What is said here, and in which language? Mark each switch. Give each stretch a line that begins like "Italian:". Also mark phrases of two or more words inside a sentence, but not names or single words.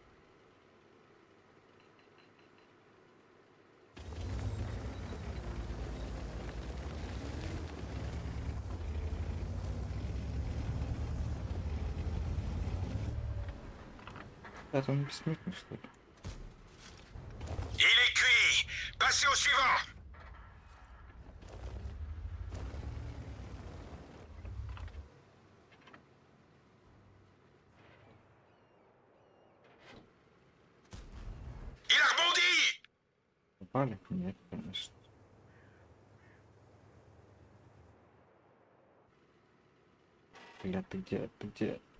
Russian: Это он бессмертный, что ли?
French: Il est cuit. Passez au suivant. Il a rebondi.
Russian: Попали? Нет, конечно. Бля, ты где? Ты где?